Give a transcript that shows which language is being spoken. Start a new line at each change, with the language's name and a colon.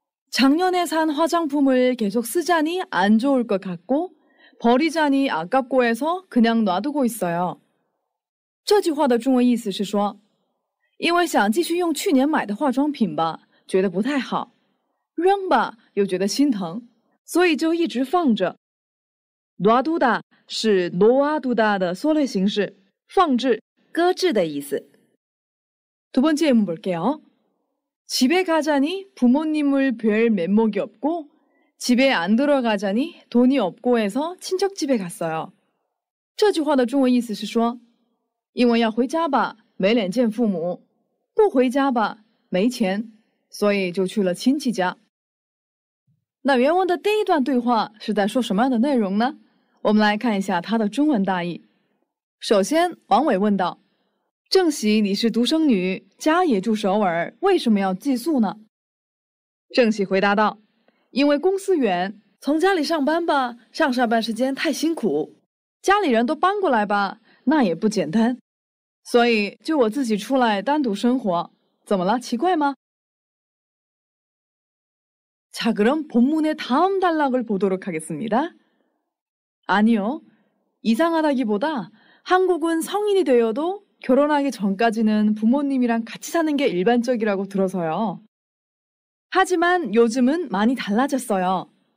Korean: 작년에 산 화장품을 계속 쓰자니 안 좋을 것 같고 버리자니 아깝고 해서 그냥 놔두고 있어요.
Chinese: 这句话的中文意思是说因为想继续用去年买的化妆品吧，觉得不太好，扔吧又觉得心疼，所以就一直放着。 놔두다是놓아두다的缩略形式，放置、搁置的意思。
Korean: 두 번째 예문 볼게요. 집에 가자니 부모님을 뵐 면목이 없고 집에 안 들어가자니 돈이 없고 해서 친척 집에 갔어요.
Chinese: 这句话的中文意思是说因为要回家吧，没脸见父母，不回家吧，没钱，所以就去了亲戚家。那原文的第一段对话是在说什么样的内容呢？我们来看一下它的中文大意。首先，王伟问道：“郑喜，你是独生女，家也住首尔，为什么要寄宿呢？” 郑喜回答道：“因为公司远，从家里上班吧，上下班时间太辛苦，家里人都搬过来吧，那也不简单。” 所以就我自己出来单独生活，怎么了？奇怪吗？
Korean: 자, 그럼 본문의 다음 단락을 보도록 하겠습니다. 아니요. 이상하다기보다 한국은 성인이 되어도 결혼하기 전까지는 부모님이랑 같이 사는 게 일반적이라고 들어서요. 하지만 요즘은 많이 달라졌어요.